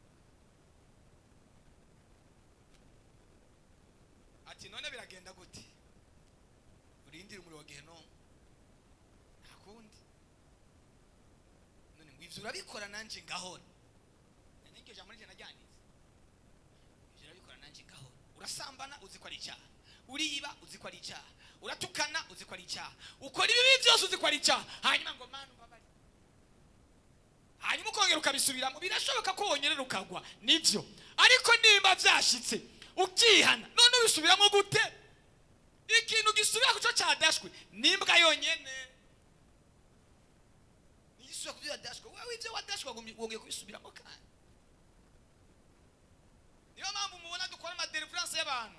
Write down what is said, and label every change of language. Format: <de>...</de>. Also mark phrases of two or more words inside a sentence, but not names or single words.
<rn>Ati none biragenda gute? Urindira umuriro wa Gehinomu, nta kundi. None ngo ivyo urabikora nanje ngahora, nanike jambo rije najyanize urasambana uzi ko ari icyaha, uriba uzi ko ari icyaha, uratukana uzi ko ari icyaha, ukora ibibi byose uzi ko ari icyaha, hanyuma ngo Mana ubabare, hanyuma ukongera ukabisubiramo. Birashoboka ko wonyerera ukagwa, nivyo, ariko nimba byashitse ukihana none ubisubiramo gute? Ikintu gisubira kuco cyadashwe nimbwa yonyene, niyisubira kubyadashwe. Wewe ivyo wadashwe ufashwa wongeye kubisubiramo kandi. Niyo mpamvu mubona dukora ama deliverance y'abantu.</rn>